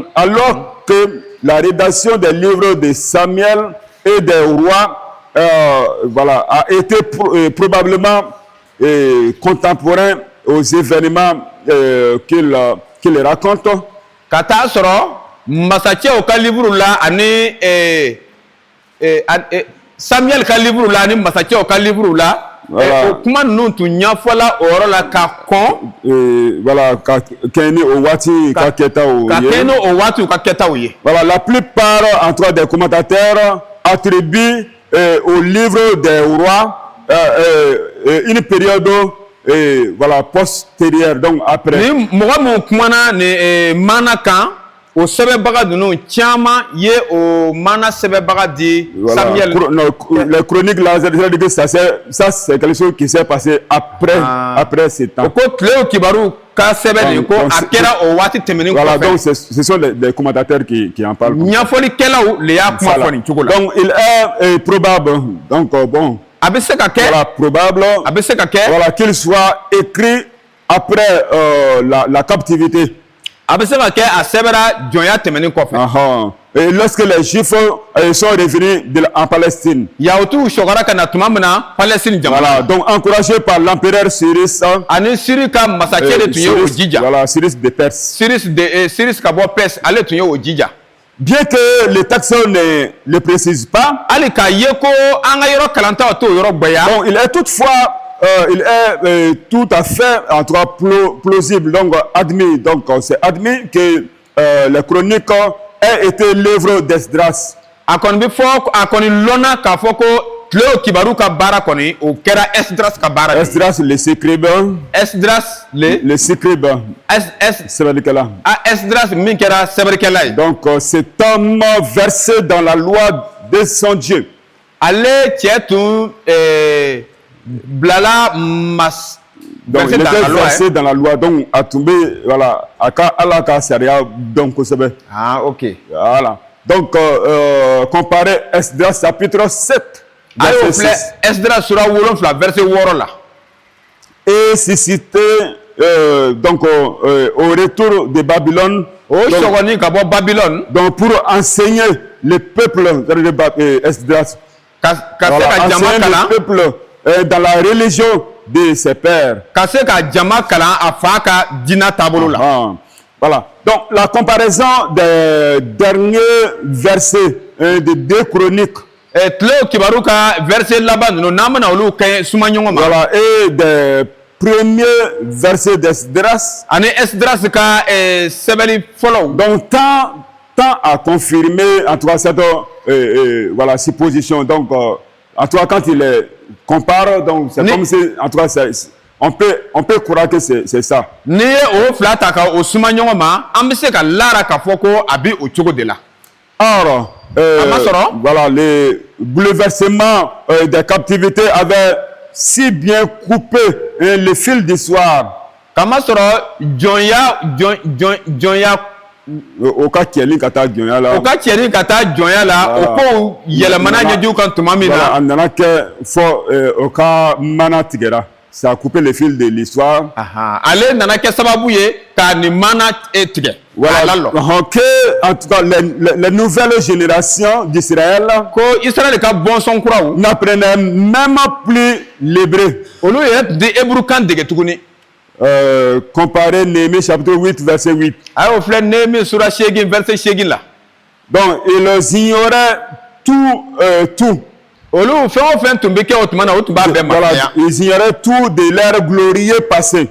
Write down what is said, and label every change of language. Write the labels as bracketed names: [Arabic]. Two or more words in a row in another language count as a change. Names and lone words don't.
[French] Alors que la rédaction des livres de Samuel et des rois, voilà, a été probablement contemporain aux événements qu'il raconte. [Bambara] Samuel ka livre la ni masache o ka livre la [French] Voilà. [Bambara] o kuma ninnu tun ɲɛfɔla o yɔrɔ la ka kɔn. Voilà, ka kɛɲɛ o waati ka kɛtaw ka ye. kɛɲɛ ni o waatiw ka kɛtaw ye. [French] Voilà, la plupart en tout cas des commentateurs attribuent au livre des rois une période voilà postérieure, donc après. [Bambara] Ni mɔgɔ mun kumana ni mana kan o sɛbɛnbaga ninnu caman ye o mana sɛbɛnbaga di [French] Voilà. Samuel. Les chroniques là, c'est-à-dire que ça c'est quelque chose qui s'est passé après ce temps. [Bambara] O ko tile kibaru ka sɛbɛn nin ko a kɛra o waati tɛmɛnen [French] Voilà, donc [Bambara] kɔfɛ. [French] ce sont les commentateurs qui en parlent. [Bambara] Ɲɛfɔlikɛlaw le y'a kuma [French] Voilà. [Bambara] fɔ nin cogo la. [French] Donc il est probable, donc bon, [Bambara] A bɛ se ka kɛ. [French] voilà, probable, [Bambara] A bɛ se ka kɛ. [French] voilà, qu'il soit écrit après la captivité. [Bambara] A bɛ se ka kɛ a sɛbɛnra jɔnya tɛmɛnen kɔfɛ. [French] Et lorsque les Juifs sont revenus en Palestine. [Bambara] Yahudiw sɔgɔra ka na tuma min na Palestine jamana. [French] Voilà, donc encouragé par l'empereur Cyrus. [Bambara] Ani Siri ka masakɛ de tun ye o jija. [French] Voilà, Cyrus de Perse. [Bambara] Cyrus ka bɔ Perse ale tun ye o jija. [French] Bien que les textes ne le précisent pas. [Bambara] Hali k'a ye ko an ka yɔrɔ kalantaw t'o yɔrɔ gbɛya. [French] Donc il est toutefois il est tout à fait en tout cas plausible, donc admis, donc c'est admis que les chroniques aient été l'œuvre d'Esdras. [Bambara] A kɔni bɛ fɔ a kɔni lɔnna k'a fɔ ko tile o kibaru ka baara kɔni o kɛra Esdras ka baara de ye. [French] Esdras le scribe. Esdras le scribe. [Bambara] Sɛbɛnnikɛla. Esdras min kɛra sɛbɛnnikɛla ye. [French] Donc cet homme versé dans la loi de son Dieu. [Bambara] Ale cɛ tun bilala mas. [French] Donc il était versé dans la loi, donc a tombé voilà à Allah [Bambara] ka sariya [French] donc kosɛbɛ. Ah ok. Voilà. Donc comparez Esdras chapitre 7. [Bambara] Ayo filɛ Esdras sura 7 verset 6 la. [French] Et suscité donc au retour de Babylone. [Bambara] O sɔgɔni ka bɔ Babylone. [French] Donc pour enseigner le peuple Esdras. [Bambara] Ka se ka jama kalan. [French] Le peuple dans la religion de ses pères. [Bambara] Ka se ka jama kalan a fa ka diinɛ taabolo la. [French] Voilà. Donc la comparaison des derniers versets de 2 chroniques. [Bambara] Tile kibaru ka verset laban ninnu n'an bɛna olu kɛ suma ɲɔgɔn ma. [French] Voilà, et des premiers versets d'Esdras. [Bambara] Ani Esdras ka sɛbɛnni fɔlɔw. [French] Donc tant à confirmer en tout cas cette voilà supposition. Donc en tout cas quand il les compare, donc c'est comme si en tout cas on peut croire que c'est ça. [Bambara] N'i ye o fila ta ka o suma ɲɔgɔn ma an bɛ se ka lara k'a fɔ ko a bɛ o cogo de la. [French] Or voilà, les bouleversements des captivités avaient si bien coupé le fil d'histoire. [Bambara] Kama sɔrɔ jɔnya o ka cɛli ka taa jɔnya la. O ka cɛli ka taa jɔnya la o kow yɛlɛmana ɲɛjugu kan tuma min na. A nana kɛ fɔ o ka mana tigɛra. [French] Ça a coupé le fil de l'histoire. [Bambara] Ale nana kɛ sababu ye ka nin mana tigɛ. [French] Voilà. Que en tout cas les nouvelles générations d'Israël [Bambara] ko Israël ka bɔnsɔn kuraw [French] n'apprenaient même plus l'hébreu. [Bambara] Olu yɛrɛ tun tɛ hébreu kan dege tuguni. [French] Comparez Néhémie chapitre 8 verset 8. [Bambara] A y'o filɛ Néhémie sura 8 verset 8 la. [French] Donc ils ignoraient tout. [Bambara] Olu fɛn o fɛn tun bɛ kɛ o tuma na o tun b'a bɛɛ mafiya. [French] Ils ignoraient tout de leur glorieux passé.